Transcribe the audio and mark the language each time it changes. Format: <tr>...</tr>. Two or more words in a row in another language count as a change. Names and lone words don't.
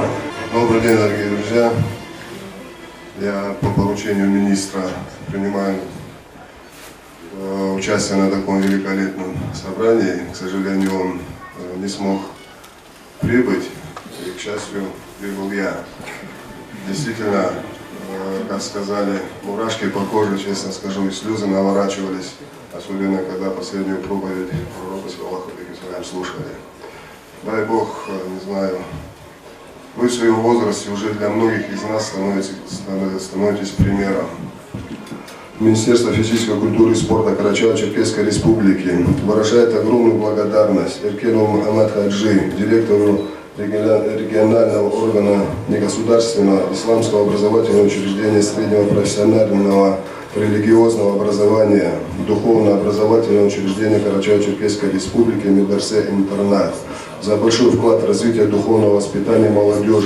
<ru>Добрый день, дорогие друзья. Я по поручению министра принимаю участие на таком великолепном собрании. К сожалению, он не смог прибыть, и, к счастью, прибыл я. Действительно, как сказали, мурашки по коже, честно скажу, и слезы наворачивались, особенно когда последнюю проповедь пророка</ru> <ar>صلى الله عليه وسلم</ar> <ru>слушали. Дай Бог, не знаю, вы в своем возрасте уже для многих из нас становитесь примером. Министерство физической культуры и спорта Карачаево-Черкесской Республики выражает огромную благодарность Эркенову Мухаммаду Хаджи, директору регионального органа негосударственного исламского образовательного учреждения среднего профессионального религиозного образования, духовно-образовательного учреждения Карачаево-Черкесской Республики Медресе-интернат за большой вклад в развитие духовного воспитания молодежи.</ru>